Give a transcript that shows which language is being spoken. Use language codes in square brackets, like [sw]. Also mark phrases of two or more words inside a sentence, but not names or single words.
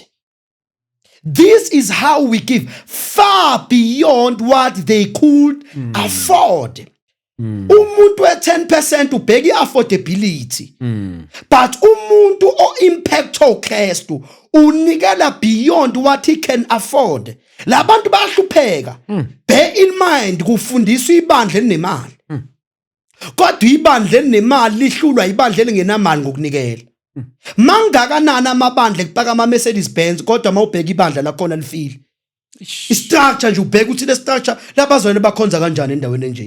[en] This is how we give, far beyond what they could afford. [zu] Umuntu we-10% ubheka i-affordability. [en] But [zu] umuntu o-impact oKristu unikela [en] beyond what he can afford. [zu] Labantu bayahlupheka. [en] Bear in mind [zu] kufundiswa ibandla elinemali. Kodwa ibandla elinemali lihlulwa ibandla elingenamali ngokunikela. Mangakanani amabandla ekupaka ama-Mercedes Benz kodwa mawubheka ibandla lakhona lifile. I-structure nje ubheka ukuthi le structure labazalwane bakhonza kanjani endaweni enje.